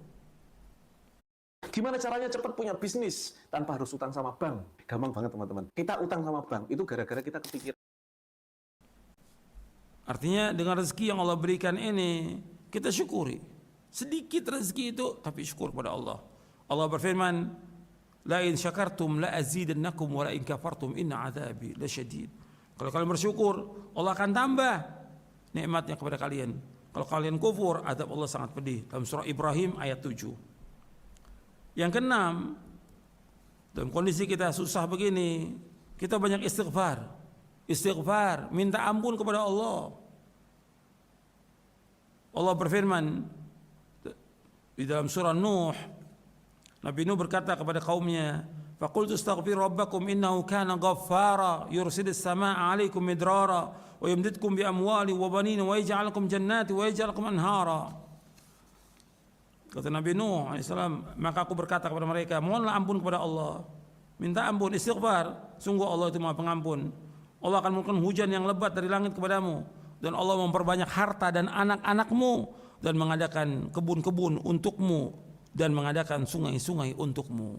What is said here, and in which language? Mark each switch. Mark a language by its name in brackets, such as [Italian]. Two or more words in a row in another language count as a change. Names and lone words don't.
[Indonesian] Gimana caranya cepat punya bisnis tanpa harus utang sama bank? Gampang banget teman-teman. Kita utang sama bank itu gara-gara kita kepikir. Artinya dengan rezeki yang Allah berikan ini, kita syukuri. Sedikit rezeki itu, tapi syukur kepada Allah. Allah berfirman, [Arabic] "لئن شكرتم لأزيدنكم ولئن كفرتم إن عذابي لشديد." [Indonesian] Kalau kalian bersyukur, Allah akan tambah nikmatnya kepada kalian. Kalau kalian kufur, azab Allah sangat pedih. Dalam surah Ibrahim ayat 7. Yang keenam, dalam kondisi kita susah begini, kita banyak istighfar. Istighfar, minta ampun kepada Allah. Allah berfirman di dalam surah Nuh, Nabi Nuh berkata kepada kaumnya, [Arabic] "فقلت استغفروا ربكم إنه كان غفارا يرسل السماء عليكم مدرارا ويمددكم بأموال وبنين ويجعل لكم جنات ويجعل لكم أنهارا." [Indonesian] Kata Nabi Nuh alaihissalam, maka aku berkata kepada mereka, mohonlah ampun kepada Allah, minta ampun, istighfar, sungguh Allah itu Maha Pengampun. Allah akan menurunkan hujan yang lebat dari langit kepadamu, dan Allah memperbanyak harta dan anak-anakmu, dan mengadakan kebun-kebun untukmu, dan mengadakan sungai-sungai untukmu.